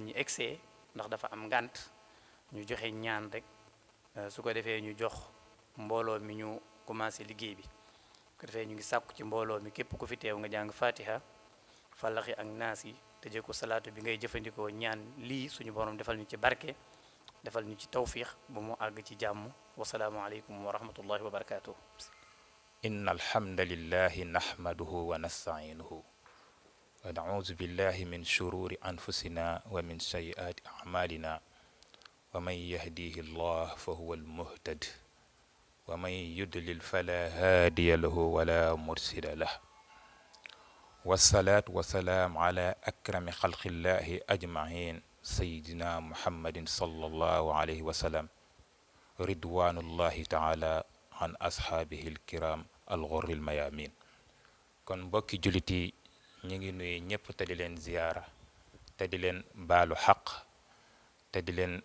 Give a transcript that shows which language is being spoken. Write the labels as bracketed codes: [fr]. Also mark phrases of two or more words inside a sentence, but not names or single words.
[wo] ñi egsee ndax dafa am ngànt ñu joxe ñaan rek su ko defee ñu jox mbooloo mi ñu commencé liggéey bi ko defee ñu ngi sàkku ci mbooloo mi képp ku fi teew nga jàng fatiha falaxi ak naas yi tëjee ko salaatu bi ngay jëfandikoo ñaan lii suñu borom defal ñu ci barke defal ñu ci tawfiix ba mu àgg ci jàmm [ar] والسلام عليكم ورحمة الله وبركاته إن الحمد لله نحمده ونستعينه ونعوذ بالله من شرور أنفسنا ومن سيئات أعمالنا ومن يهده الله فهو المهتد ومن يضلل فلا هادي له ولا مرشد له والصلاة والسلام على أكرم خلق الله أجمعين سيدنا محمد صلى الله عليه وسلم رضوان الله تعالى عن أصحابه الكرام الغر الميامين [wo] kon mbokki jullit yi ñu ngi nuyu ñëpp te di leen ziyaara te di leen baalu xaq te di leen